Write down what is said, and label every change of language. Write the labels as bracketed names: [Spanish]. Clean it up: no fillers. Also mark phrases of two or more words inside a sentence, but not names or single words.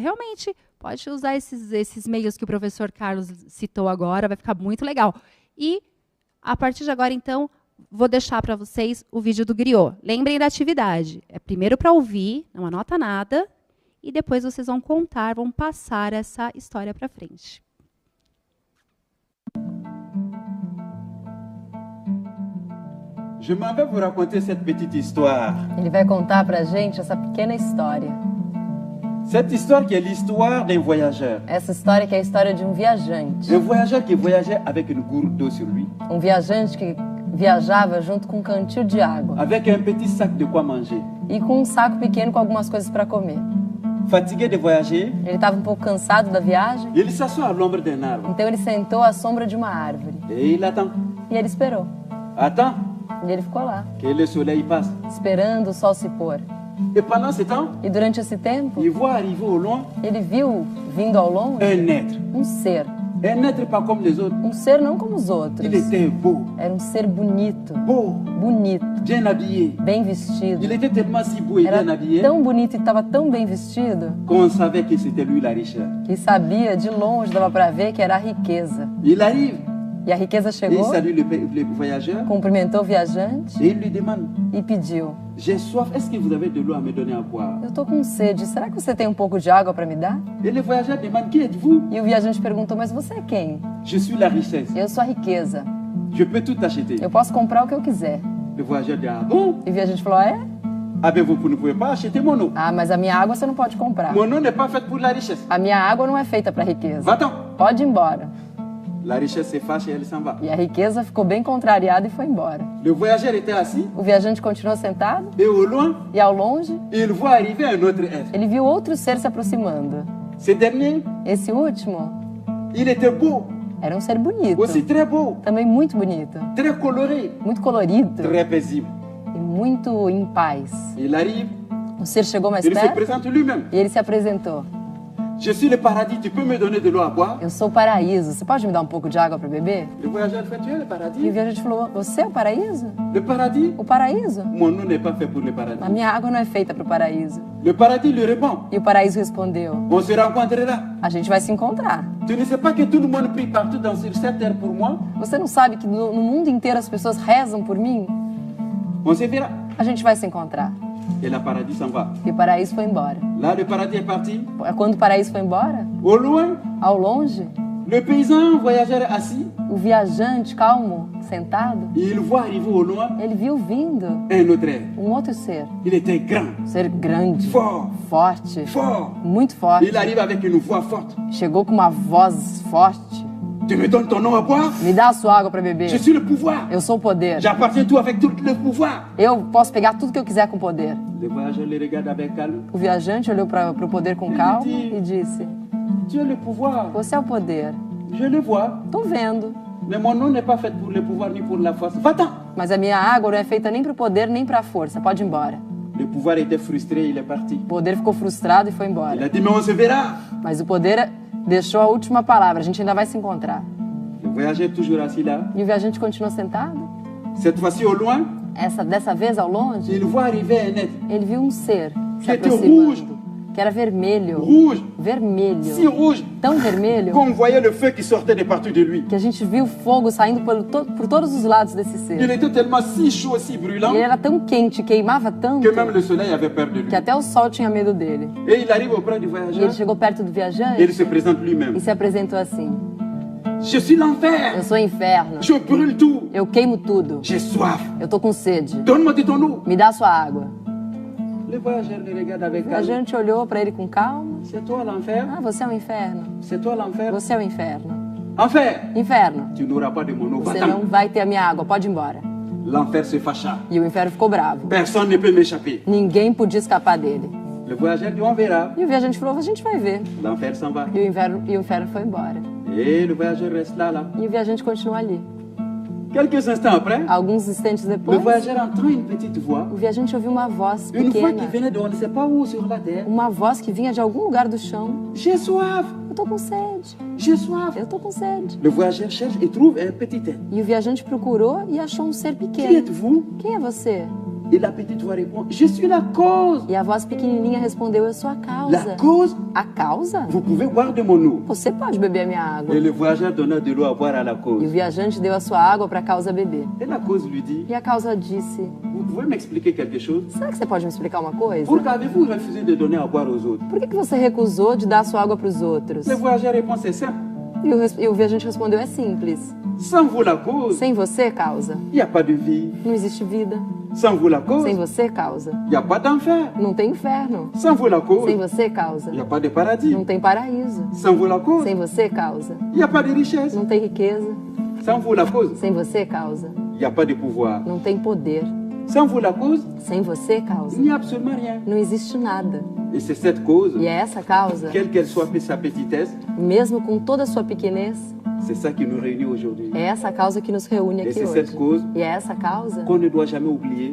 [Portuguese] Realmente, pode usar esses meios que o professor Carlos citou agora, vai ficar muito legal. E, a partir de agora, então, vou deixar para vocês o vídeo do griot. Lembrem da atividade. É primeiro para ouvir, não anota nada, e depois vocês vão contar, vão passar essa história para frente. [French] Je m'en vais vous raconter cette petite histoire. [Portuguese] Ele vai contar pra gente essa pequena história. [French] Cette histoire qui est l'histoire d'un voyageur. [Portuguese] Essa história que é a história de um viajante. [French] Un voyageur qui voyageait avec une gourde d'eau sur lui. [Portuguese] Um viajante que viajava junto com um cantil de água. [French] Avec un petit sac de quoi manger. [Portuguese] E com um saco pequeno com algumas coisas para comer. [French] Fatigué de voyager, [Portuguese] ele estava um pouco cansado da viagem. [French] Il s'assoit à l'ombre d'un arbre. [Portuguese] Então ele sentou à sombra de uma árvore. [French] Et il attend. [Portuguese] E ele esperou. [French] Attend. [Portuguese] E ele ficou lá, [French] que le soleil passe. [Portuguese] Esperando o sol se pôr. [French] Et pendant ce temps, [Portuguese] e durante esse tempo, [French] il voit arriver au loin, [Portuguese] ele viu, vindo ao longe, [French] un être. [Portuguese] Um ser. [French] Un être pas comme les autres. [Portuguese] Um ser não como os outros. [French] Il était beau. [Portuguese] Era um ser bonito. [French] Beau. [Portuguese] Bonito. [French] Bien habillé. [Portuguese] Bem vestido. [French] Il était tellement si beau et bien habillé. [Portuguese] Tão bonito e estava tão bem vestido. [French] Qu'on savait que c'était lui la richesse. [Portuguese] Que sabia, de longe dava para ver que era a riqueza. [French] Il arrive. [Portuguese] E a riqueza [French] Et il [Portuguese] chegou, [French] salue le voyageur [Portuguese] cumprimentou o viajante [French] et il lui demande, [Portuguese] e pediu: [French] j'ai soif, est-ce que vous avez de l'eau à me donner à boire? [Portuguese] eu tô com sede, será que você tem um pouco de água para me dar? [French] Et le voyageur demande, qui êtes-vous? [Portuguese] E o viajante perguntou: mas você é quem? [French] Je suis la richesse, [Portuguese] Eu sou a riqueza, [French] je peux tout acheter. [Portuguese] eu posso comprar o que eu quiser. [French] Le voyageur dit, ah bon? [Portuguese] E o viajante falou: é? [French] Ah ben vous ne pouvez pas acheter mon eau. [Portuguese] Ah, mas a minha água você não pode comprar. [French] Mon eau n'est pas faite pour la richesse. [Portuguese] A minha água não é feita para riqueza. [French] Va-t'en. [Portuguese] Pode ir embora. [French] La richesse se fâche et elle s'en va. [Portuguese] E a riqueza ficou bem contrariada e foi embora. [French] Le voyageur était assis [Portuguese] O viajante continuou sentado [French] et au loin, [Portuguese] e ao longe [French] il voit arriver un autre être. [Portuguese] ele viu outro ser se aproximando. [French] Ce dernier, [Portuguese] Esse último [French] il était beau, [Portuguese] era um ser bonito, [French] aussi très beau, [Portuguese] também muito bonito, [French] très coloré, [Portuguese] muito colorido [French] très paisible. [Portuguese] e muito em paz. [French] Il arrive, [Portuguese] O ser chegou mais [French] il se [Portuguese] perto [French] présente lui-même. [Portuguese] e ele se apresentou. [French] Je suis le paradis, tu peux me donner de l'eau à boire? [Portuguese] Eu sou o paraíso, você pode me dar um pouco de água para beber? [French] Le voyageur fait, tu es le [Portuguese] E o [French] paradis? [Portuguese] viajante falou: você é o paraíso? [French] Le paradis? [Portuguese] O paraíso? [French] Mon eau n'est pas fait pour le paradis. [Portuguese] A minha água não é feita para o paraíso. [French] Le paradis lui répond, [Portuguese] E o paraíso respondeu: [French] on se rencontrera. [Portuguese] a gente vai se encontrar. [French] Tu ne sais pas que tout le monde prie partout dans cette terre pour moi? [Portuguese] Você não sabe que no mundo inteiro as pessoas rezam por mim? [French] On se verra. [Portuguese] A gente vai se encontrar. [French] Et le paradis s'en va. [Portuguese] E o paraíso foi embora. [French] Là, le paradis est parti. [Portuguese] Quando o paraíso foi embora, [French] Au loin, [Portuguese] ao longe, [French] le paysan voyageur est assis. [Portuguese] o viajante calmo, sentado, [French] Et il voit arriver au loin [Portuguese] ele viu vindo [French] un autre être. [Portuguese] um outro ser. [French] Il était grand, [Portuguese] Um ser grande, [French] fort, [Portuguese] forte, [French] fort. [Portuguese] muito forte. [French] Il arrive avec une voix forte. [Portuguese] Chegou com uma voz forte. [French] Tu me donnes ton nom à boire? [Portuguese] Me dá a sua água para beber. [French] Je suis le pouvoir. [Portuguese] Eu sou o poder. [French] J'appartiens tout avec tout le pouvoir. [Portuguese] Eu posso pegar tudo que eu quiser com poder. [French] Le voyageur le regarde avec calme. [Portuguese] O viajante olhou para o poder com calma e disse: [French] Tu as le pouvoir. [Portuguese] você é o poder. [French] Je le vois. [Portuguese] Tô vendo. [French] Mais mon nom n'est pas fait pour le pouvoir ni pour la force. Va-t'en. [Portuguese] Mas a minha água não é feita nem para o poder nem para a força. Pode ir embora. [French] Le pouvoir était frustré, il est parti. [Portuguese] O poder ficou frustrado e foi [French] Il [Portuguese] embora. [French] a dit, mais on se verra. [Portuguese] Mas o poder deixou a última palavra. A gente ainda vai se encontrar. [French] Le voyageur est toujours assis là. [Portuguese] E o viajante continuou sentado. [French] Cette fois-ci, au loin, [Portuguese] Dessa vez, ao longe, [French] il voit arriver un être. [Portuguese] ele viu um ser se [French] Que était [Portuguese] aproximando. [French] rouge. [Portuguese] Que era vermelho. [French] Rouge, si [Portuguese] Vermelho. [French] rouge, [Portuguese] Tão vermelho [French] qu'on voyait le feu qui sortait de partout de lui. [Portuguese] que a gente viu fogo saindo por todos os lados desse [French] Il [Portuguese] ser. [French] était tellement si chaud, si brûlant, [Portuguese] E ele era tão quente, queimava tanto, [French] que même le soleil avait peur de lui. [Portuguese] que até o sol tinha medo dele. [French] Et il arrive auprès du [Portuguese] E [French] voyageur [Portuguese] ele chegou perto do [French] et il [Portuguese] viajante [French] se présente lui-même. [Portuguese] e se apresentou assim: [French] Je suis l'enfer, [Portuguese] eu sou o inferno, [French] je brûle tout, [Portuguese] eu queimo tudo, [French] j'ai soif, [Portuguese] eu tô com sede, [French] donne-moi de ton eau. [Portuguese] me dá a sua água. [French] Le voyageur le regarde [Portuguese] O [French] avec calme. [Portuguese] viajante olhou para ele com calma: [French] C'est toi l'enfer, [Portuguese] ah, você é o inferno, [French] c'est toi l'enfer. [Portuguese] você é o inferno. [French] Enfer, [Portuguese] Inferno, [French] tu n'auras pas de mon eau, [Portuguese] você não [French] va-t'en. [Portuguese] vai ter a minha água, pode ir embora. [French] L'enfer se fâcha. [Portuguese] E o inferno ficou bravo. [French] Personne ne peut m'échapper. [Portuguese] Ninguém podia escapar dele. [French] Le voyageur dit, on verra. [Portuguese] E o viajante falou: a gente vai ver. [French] L'enfer s'en va. [Portuguese] E o inferno foi embora. [French] Et le voyageur reste là. [Portuguese] E o viajante continuou ali. [French] Quelques instants après, [Portuguese] Alguns instantes [French] le [Portuguese] depois, [French] voyageur entend une petite voix. [Portuguese] o viajante ouviu uma voz [French] Une voix qui [Portuguese] pequena. [French] venait de on ne sait pas où sur la terre. [Portuguese] Uma voz que vinha de algum lugar do chão. [French] J'ai soif, [Portuguese] Eu tô com sede. [French] j'ai soif. [Portuguese] Eu tô com sede. [French] Le voyageur cherche et trouve un petit être. [Portuguese] E o viajante procurou e achou um ser [French] Qui [Portuguese] pequeno. [French] êtes-vous? [Portuguese] Quem é você? [French] Et la petite voix répond, je suis la cause. [Portuguese] E a voz pequenininha respondeu: eu sou a [French] La [Portuguese] causa. [French] cause, [Portuguese] A causa? [French] vous pouvez boire de mon eau. [Portuguese] Você pode beber a minha água. [French] Et le voyageur donna de l'eau à boire à la [Portuguese] E o [French] cause. [Portuguese] viajante deu a sua água para a causa beber. [French] Et la cause lui dit, [Portuguese] E a causa disse: [French] vous pouvez m'expliquer quelque chose? [Portuguese] será que você pode me explicar uma coisa? [French] Pourquoi avez-vous refusé de donner à boire aux autres? [Portuguese] Por que você recusou de dar a sua água para os outros? [French] Le voyageur répond, c'est simple. [Portuguese] E o viajante respondeu: é simples. [French] Sans vous la cause, [Portuguese] Sem você, causa, [French] il n'y a pas de vie. [Portuguese] não existe vida. [French] Sans vous la cause, [Portuguese] Sem [French] il [Portuguese] você, causa, [French] n'y a pas d'enfer. [Portuguese] não tem inferno. [French] Sans vous la cause, [Portuguese] Sem [French] il [Portuguese] você, causa, [French] n'y a pas de paradis. [Portuguese] não tem paraíso. [French] Sans vous la cause, [Portuguese] Sem você, causa, [French] il n'y a pas de richesse. [Portuguese] não tem riqueza. [French] Sans vous la cause, [Portuguese] Sem você, causa, [French] il n'y a pas de pouvoir. [Portuguese] não tem poder. [French] Sans vous la cause, [Portuguese] Sem você, [French] il [Portuguese] causa, [French] n'y a absolument rien. [Portuguese] não existe nada. [French] Et c'est cette cause, [Portuguese] E é essa causa, [French] quelle qu'elle soit sa petitesse, [Portuguese] mesmo com toda a sua pequenez, [French] c'est ça qui nous réunit aujourd'hui. [Portuguese] é essa causa que nos reúne [French] Et [Portuguese] aqui [French] c'est cette [Portuguese] hoje. [French] cause [Portuguese] E é essa causa [French] qu'on ne doit jamais oublier.